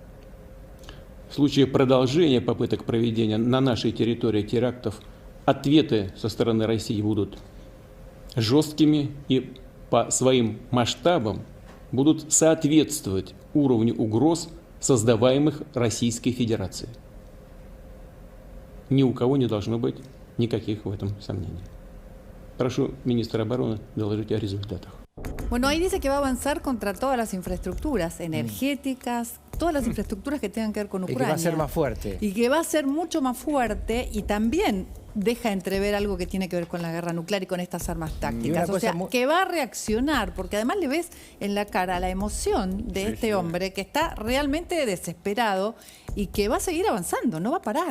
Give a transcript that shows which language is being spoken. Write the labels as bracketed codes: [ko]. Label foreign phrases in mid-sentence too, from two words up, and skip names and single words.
[ru] В случае продолжения попыток проведения на нашей территории терактов ответы со стороны России будут жесткими и по своим масштабам будут соответствовать уровню угроз, создаваемых Российской Федерацией. Ни у кого не должно быть никаких в этом сомнений. Прошу министра обороны доложить о результатах. [es] Bueno, ahí dice que va a avanzar contra todas las infraestructuras energéticas, todas las infraestructuras que tengan que ver con Ucrania. Y que va a ser más fuerte. Y que va a ser mucho más fuerte y también deja entrever algo que tiene que ver con la guerra nuclear y con estas armas tácticas. O sea, que va a reaccionar, porque además le ves en la cara la emoción de este hombre que está realmente desesperado y que va a seguir avanzando, no va a parar.